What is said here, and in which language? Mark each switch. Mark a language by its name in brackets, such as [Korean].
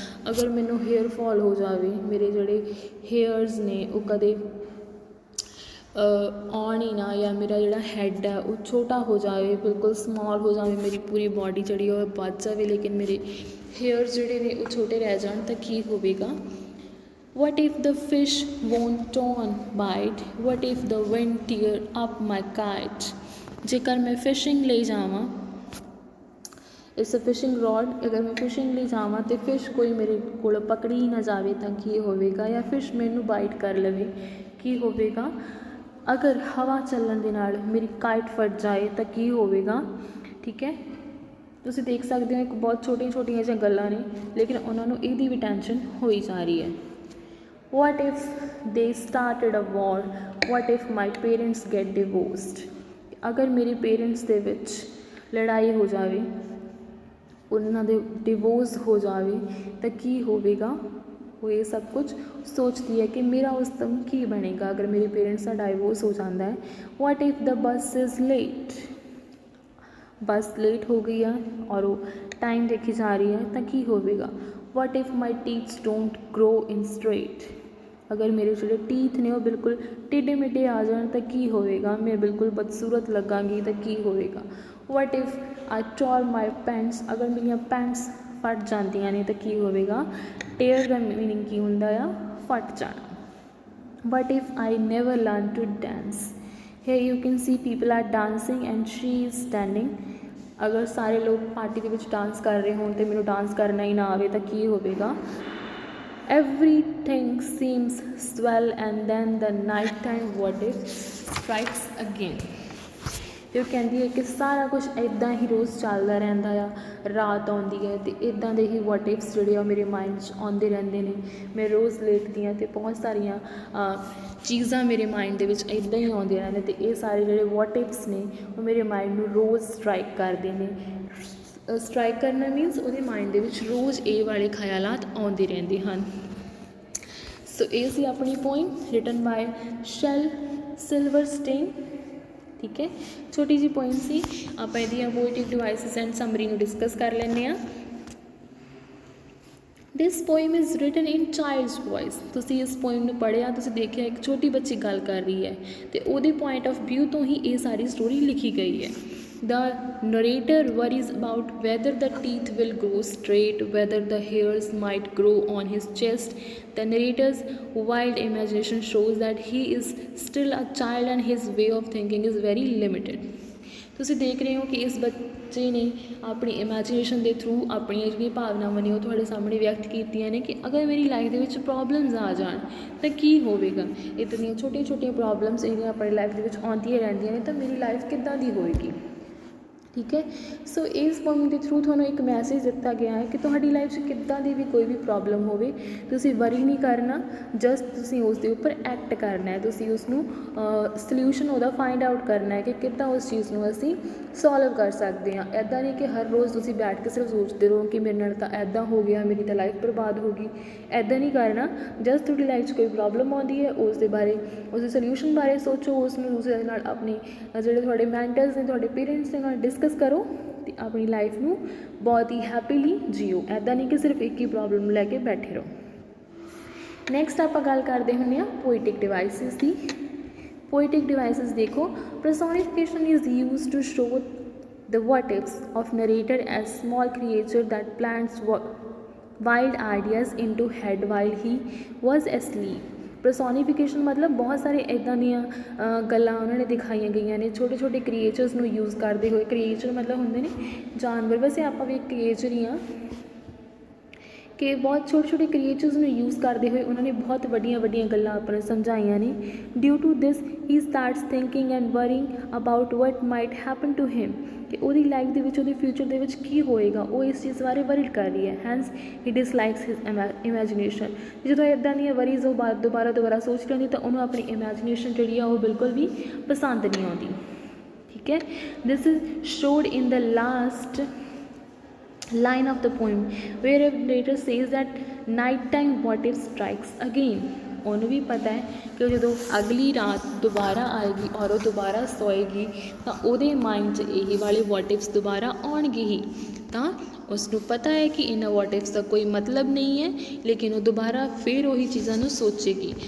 [Punjabi] ਅਗਰ ਮੈਨੂੰ hair fall ਹੋ ਜਾਵੇ, ਮੇਰੇ ਜਿਹੜੇ ਹੇਅਰਸ ਨੇ ਉਹ ਕਦੇ ਆਉਣ ਹੀ ਨਾ, ਜਾਂ ਮੇਰਾ ਜਿਹੜਾ ਹੈਡ ਹੈ ਉਹ ਛੋਟਾ ਹੋ ਜਾਵੇ, ਬਿਲਕੁਲ ਸਮਾਲ ਹੋ ਜਾਵੇ, ਮੇਰੀ ਪੂਰੀ ਬਾਡੀ ਜਿਹੜੀ ਉਹ ਵੱਧ ਜਾਵੇ ਲੇਕਿਨ ਮੇਰੇ ਹੇਅਰਸ ਜਿਹੜੇ ਨੇ ਉਹ ਛੋਟੇ ਰਹਿ ਜਾਣ ਤਾਂ ਕੀ ਹੋਵੇਗਾ। [English] What if the fish won't turn bite? What if the wind tear up my kite? [Punjabi] ਜੇਕਰ ਮੈਂ ਫਿਸ਼ਿੰਗ ਲਈ ਜਾਵਾਂ, ਇਸ ਫਿਸ਼ਿੰਗ ਰੋਡ, ਅਗਰ ਮੈਂ ਫਿਸ਼ਿੰਗ ਲਈ ਜਾਵਾਂ ਅਤੇ ਫਿਸ਼ ਕੋਈ ਮੇਰੇ ਕੋਲ ਪਕੜੀ ਹੀ ਨਾ ਜਾਵੇ ਤਾਂ ਕੀ ਹੋਵੇਗਾ, ਜਾਂ ਫਿਸ਼ ਮੈਨੂੰ ਬਾਈਟ ਕਰ ਲਵੇ ਕੀ ਹੋਵੇਗਾ। ਅਗਰ ਹਵਾ ਚੱਲਣ ਦੇ ਨਾਲ ਮੇਰੀ ਕਾਈਟ ਫਟ ਜਾਏ ਤਾਂ ਕੀ ਹੋਵੇਗਾ। ਠੀਕ ਹੈ, ਤੁਸੀਂ ਦੇਖ ਸਕਦੇ ਹੋ ਇੱਕ ਬਹੁਤ ਛੋਟੀਆਂ ਛੋਟੀਆਂ ਜਿਹੀਆਂ ਗੱਲਾਂ ਨੇ ਲੇਕਿਨ ਉਹਨਾਂ ਨੂੰ ਇਹਦੀ ਵੀ ਟੈਨਸ਼ਨ ਹੋਈ ਜਾ ਰਹੀ ਹੈ। [English] What if they started a war? What if my parents get divorced? [Punjabi] ਅਗਰ ਮੇਰੇ ਪੇਰੈਂਟਸ ਦੇ ਵਿੱਚ ਲੜਾਈ ਹੋ ਜਾਵੇ, ਉਹਨਾਂ ਦੇ ਡਿਵੋਰਸ ਹੋ ਜਾਵੇ ਤਾਂ ਕੀ ਹੋਵੇਗਾ। ਉਹ ਇਹ ਸਭ ਕੁਝ ਸੋਚਦੀ ਹੈ ਕਿ ਮੇਰਾ ਉਸ ਟਾਈਮ ਕੀ ਬਣੇਗਾ ਅਗਰ ਮੇਰੇ ਪੇਰੈਂਟਸ ਦਾ ਡਾਈਵੋਰਸ ਹੋ ਜਾਂਦਾ ਹੈ। [English] What if the bus is late? [Punjabi] Bus late ਹੋ ਗਈ ਆ ਔਰ ਉਹ ਟਾਈਮ ਦੇਖੀ ਜਾ ਰਹੀ ਹੈ ਤਾਂ ਕੀ ਹੋਵੇਗਾ। [English] What if my teeth don't grow in straight? [Punjabi] ਅਗਰ ਮੇਰੇ ਜਿਹੜੇ ਟੀਥ ਨੇ ਉਹ ਬਿਲਕੁਲ ਟੇਢੇ ਮੇਢੇ ਆ ਜਾਣ ਤਾਂ ਕੀ ਹੋਵੇਗਾ, ਮੈਂ ਬਿਲਕੁਲ ਬਦਸੂਰਤ ਲੱਗਾਂਗੀ ਤਾਂ ਕੀ ਹੋਵੇਗਾ। [English] What if I tore my pants? [Punjabi] ਅਗਰ ਮੇਰੀਆਂ ਪੈਂਟਸ ਫਟ ਜਾਂਦੀਆਂ ਨੇ ਤਾਂ ਕੀ ਹੋਵੇਗਾ। ਟੇਅਰ ਦਾ ਮੀਨਿੰਗ ਕੀ ਹੁੰਦਾ ਆ, ਫਟ ਜਾਣਾ। [English] What if I never learn to dance? Here you can see people are dancing and she is standing. [Punjabi] ਅਗਰ ਸਾਰੇ ਲੋਕ ਪਾਰਟੀ ਦੇ ਵਿੱਚ ਡਾਂਸ ਕਰ ਰਹੇ ਹੋਣ ਅਤੇ ਮੈਨੂੰ ਡਾਂਸ ਕਰਨਾ ਹੀ ਨਾ ਆਵੇ ਤਾਂ ਕੀ ਹੋਵੇਗਾ। [English] Everything seems swell and then the night time what if strikes again? [Punjabi] ਅਤੇ ਉਹ ਕਹਿੰਦੀ ਹੈ ਕਿ ਸਾਰਾ ਕੁਛ ਇੱਦਾਂ ਹੀ ਰੋਜ਼ ਚੱਲਦਾ ਰਹਿੰਦਾ ਆ, ਰਾਤ ਆਉਂਦੀ ਹੈ ਅਤੇ ਇੱਦਾਂ ਦੇ ਹੀ ਵਾਟ ਇਫਸ ਜਿਹੜੇ ਆ ਮੇਰੇ ਮਾਇੰਡ 'ਚ ਆਉਂਦੇ ਰਹਿੰਦੇ ਨੇ। ਮੈਂ ਰੋਜ਼ ਲੇਟਦੀ ਹਾਂ ਅਤੇ ਬਹੁਤ ਸਾਰੀਆਂ ਚੀਜ਼ਾਂ ਮੇਰੇ ਮਾਇੰਡ ਦੇ ਵਿੱਚ ਇੱਦਾਂ ਹੀ ਆਉਂਦੀਆਂ ਰਹਿੰਦੀਆਂ ਅਤੇ ਇਹ ਸਾਰੇ ਜਿਹੜੇ ਵਾਟ ਇਫਸ ਨੇ ਉਹ ਮੇਰੇ ਮਾਇੰਡ ਨੂੰ ਰੋਜ਼ ਸਟਰਾਈਕ ਕਰਦੇ ਨੇ। ਸਟਰਾਈਕ ਕਰਨਾ ਮੀਨਸ ਉਹਦੇ ਮਾਇੰਡ ਦੇ ਵਿੱਚ ਰੋਜ਼ ਇਹ ਵਾਲੇ ਖਿਆਲਾਤ ਆਉਂਦੇ ਰਹਿੰਦੇ ਹਨ। ਸੋ ਇਹ ਸੀ ਆਪਣੀ ਪੋਇਮ ਰਿਟਨ ਬਾਏ ਸ਼ੈਲ ਸਿਲਵਰਸਟੇਨ। ਠੀਕ ਹੈ, ਛੋਟੀ ਜਿਹੀ ਪੋਇਮ ਸੀ। ਆਪਾਂ ਇਹਦੀਆਂ ਪੋਇਟਿਕ ਡਿਵਾਈਸਿਸ ਐਂਡ ਸਮਰੀ ਨੂੰ ਡਿਸਕਸ ਕਰ ਲੈਂਦੇ ਹਾਂ। [English] This poem is written in child's voice. [Punjabi] ਤੁਸੀਂ ਇਸ ਪੋਇਮ ਨੂੰ ਪੜ੍ਹਿਆ, ਤੁਸੀਂ ਦੇਖਿਆ ਇੱਕ ਛੋਟੀ ਬੱਚੀ ਗੱਲ ਕਰ ਰਹੀ ਹੈ ਅਤੇ ਉਹਦੇ ਪੁਆਇੰਟ ਆਫ ਵਿਊ ਤੋਂ ਹੀ ਇਹ ਸਾਰੀ ਸਟੋਰੀ ਲਿਖੀ ਗਈ ਹੈ। [English] The narrator worries about whether the teeth will grow straight, whether the hairs might grow on his chest. The narrator's wild imagination shows that he is still a child and his way of thinking is very limited. [Punjabi] ਤੁਸੀਂ ਦੇਖ ਰਹੇ ਹੋ ਕਿ ਇਸ ਬੱਚੇ ਨੇ ਆਪਣੀ imagination ਦੇ ਥਰੂ ਆਪਣੀਆਂ ਜਿਹੜੀਆਂ ਭਾਵਨਾਵਾਂ ਨੇ ਉਹ ਤੁਹਾਡੇ ਸਾਹਮਣੇ ਵਿਅਕਤ ਕੀਤੀਆਂ ਨੇ ਕਿ ਅਗਰ ਮੇਰੀ ਲਾਈਫ ਦੇ ਵਿੱਚ ਪ੍ਰੋਬਲਮਸ ਆ ਜਾਣ ਤਾਂ ਕੀ ਹੋਵੇਗਾ। ਇੱਦਾਂ ਦੀਆਂ ਛੋਟੀਆਂ ਛੋਟੀਆਂ ਪ੍ਰੋਬਲਮਸ ਜਿਹੜੀਆਂ ਆਪਣੀ ਲਾਈਫ ਦੇ ਵਿੱਚ ਆਉਂਦੀਆਂ ਰਹਿੰਦੀਆਂ ਨੇ ਤਾਂ ਮੇਰੀ ਲਾਈਫ ਕਿੱਦਾਂ ਦੀ ਹੋਏਗੀ। ਠੀਕ ਹੈ, ਸੋ ਇਸ ਪੋਇਮ ਦੇ ਥਰੂ ਤੁਹਾਨੂੰ ਇੱਕ ਮੈਸੇਜ ਦਿੱਤਾ ਗਿਆ ਹੈ ਕਿ ਤੁਹਾਡੀ ਲਾਈਫ 'ਚ ਕਿੱਦਾਂ ਦੀ ਵੀ ਕੋਈ ਵੀ ਪ੍ਰੋਬਲਮ ਹੋਵੇ ਤੁਸੀਂ ਵਰੀ ਨਹੀਂ ਕਰਨਾ, ਜਸਟ ਤੁਸੀਂ ਉਸ ਦੇ ਉੱਪਰ ਐਕਟ ਕਰਨਾ ਹੈ। ਤੁਸੀਂ ਉਸਨੂੰ ਸਲਿਊਸ਼ਨ ਉਹਦਾ ਫਾਈਂਡ ਆਊਟ ਕਰਨਾ ਹੈ ਕਿ ਕਿੱਦਾਂ ਉਸ ਚੀਜ਼ ਨੂੰ ਅਸੀਂ ਸੋਲਵ ਕਰ ਸਕਦੇ ਹਾਂ। ਇੱਦਾਂ ਨਹੀਂ ਕਿ ਹਰ ਰੋਜ਼ ਤੁਸੀਂ ਬੈਠ ਕੇ ਸਿਰਫ ਸੋਚਦੇ ਰਹੋ ਕਿ ਮੇਰੇ ਨਾਲ ਤਾਂ ਇੱਦਾਂ ਹੋ ਗਿਆ, ਮੇਰੀ ਤਾਂ ਲਾਈਫ ਬਰਬਾਦ ਹੋ ਗਈ। ਇੱਦਾਂ ਨਹੀਂ ਕਰਨਾ। ਜਸਟ ਤੁਹਾਡੀ ਲਾਈਫ 'ਚ ਕੋਈ ਪ੍ਰੋਬਲਮ ਆਉਂਦੀ ਹੈ ਉਸ ਦੇ ਬਾਰੇ, ਉਸ ਦੇ ਸਲਿਊਸ਼ਨ ਬਾਰੇ ਸੋਚੋ, ਉਸ ਨੂੰ ਦੂਸਰੇ ਨਾਲ ਆਪਣੀ ਜਿਹੜੇ ਤੁਹਾਡੇ ਮੈਂਟਰਸ ਨੇ, ਤੁਹਾਡੇ ਪੇਰੈਂਟਸ ਦੇ ਨਾਲ ਡਿਸਕਸ ਕਰੋ ਅਤੇ ਆਪਣੀ ਲਾਈਫ ਨੂੰ ਬਹੁਤ ਹੀ ਹੈਪੀਲੀ ਜੀਓ। ਇੱਦਾਂ ਨਹੀਂ ਕਿ ਸਿਰਫ ਇੱਕ ਹੀ ਪ੍ਰੋਬਲਮ ਲੈ ਕੇ ਬੈਠੇ ਰਹੋ। ਨੈਕਸਟ ਆਪਾਂ ਗੱਲ ਕਰਦੇ ਹੁੰਦੇ ਹਾਂ ਪੋਇਟਿਕ ਡਿਵਾਈਸਿਸ ਦੀ। ਪੋਇਟਿਕ ਡਿਵਾਈਸਿਸ ਦੇਖੋ, [English] personification is used to show the what ifs of narrator as small creature that plants wild ideas into head while he was asleep. [Punjabi] ਪਰਸੋਨੀਫਿਕੇਸ਼ਨ ਮਤਲਬ ਬਹੁਤ ਸਾਰੇ ਇੱਦਾਂ ਦੀਆਂ ਗੱਲਾਂ ਉਹਨਾਂ ਨੇ ਦਿਖਾਈਆਂ ਗਈਆਂ ਨੇ ਛੋਟੇ ਛੋਟੇ ਕ੍ਰੀਏਚਰਸ ਨੂੰ ਯੂਜ਼ ਕਰਦੇ ਹੋਏ। ਕ੍ਰੀਏਚਰ ਮਤਲਬ ਹੁੰਦੇ ਨੇ ਜਾਨਵਰ, ਵੈਸੇ ਆਪਾਂ ਵੀ ਇੱਕ ਕ੍ਰੀਏਚਰ ਹੀ ਹਾਂ ਕਿ ਬਹੁਤ ਛੋਟੇ ਛੋਟੇ ਕ੍ਰੀਏਚਰਸ ਨੂੰ ਯੂਜ਼ ਕਰਦੇ ਹੋਏ ਉਹਨਾਂ ਨੇ ਬਹੁਤ ਵੱਡੀਆਂ ਵੱਡੀਆਂ ਗੱਲਾਂ ਆਪਾਂ ਨੂੰ ਸਮਝਾਈਆਂ ਨੇ। [English] due to this he starts thinking and worrying about what might happen to him, [Punjabi] ਕਿ ਉਹਦੀ ਲਾਈਫ ਦੇ ਵਿੱਚ, ਉਹਦੇ ਫਿਊਚਰ ਦੇ ਵਿੱਚ ਕੀ ਹੋਏਗਾ, ਉਹ ਇਸ ਚੀਜ਼ ਬਾਰੇ ਵਰਿਡ ਕਰ ਰਹੀ ਹੈ। [English] Hence he dislikes his imagination. [Punjabi] ਜਦੋਂ ਇੱਦਾਂ ਦੀਆਂ ਵਰੀਜ਼ ਉਹ ਦੁਬਾਰਾ ਸੋਚ ਲੈਂਦੀ ਤਾਂ ਉਹਨੂੰ ਆਪਣੀ ਇਮੈਜੀਨੇਸ਼ਨ ਜਿਹੜੀ ਆ ਉਹ ਬਿਲਕੁਲ ਵੀ ਪਸੰਦ ਨਹੀਂ ਆਉਂਦੀ। [English] ਠੀਕ ਹੈ, this is showed in the last line of the poem where a narrator says that night time what if strikes again। [Punjabi] ਉਹਨੂੰ ਵੀ ਪਤਾ ਹੈ ਕਿ ਜਦੋਂ ਅਗਲੀ ਰਾਤ ਦੁਬਾਰਾ ਆਏਗੀ ਔਰ ਉਹ ਦੁਬਾਰਾ ਸੋਏਗੀ ਤਾਂ ਉਹਦੇ ਮਾਈਂਡ 'ਚ ਇਹ ਵਾਲੇ ਵਾਟ ਇਫਸ ਦੁਬਾਰਾ ਆਉਣਗੇ ਹੀ। ਤਾਂ ਉਸਨੂੰ ਪਤਾ ਹੈ ਕਿ ਇਹਨਾਂ ਵਾਟ ਇਫਸ ਦਾ ਕੋਈ ਮਤਲਬ ਨਹੀਂ ਹੈ, ਲੇਕਿਨ ਉਹ ਦੁਬਾਰਾ ਫਿਰ ਉਹੀ ਚੀਜ਼ਾਂ ਨੂੰ ਸੋਚੇਗੀ।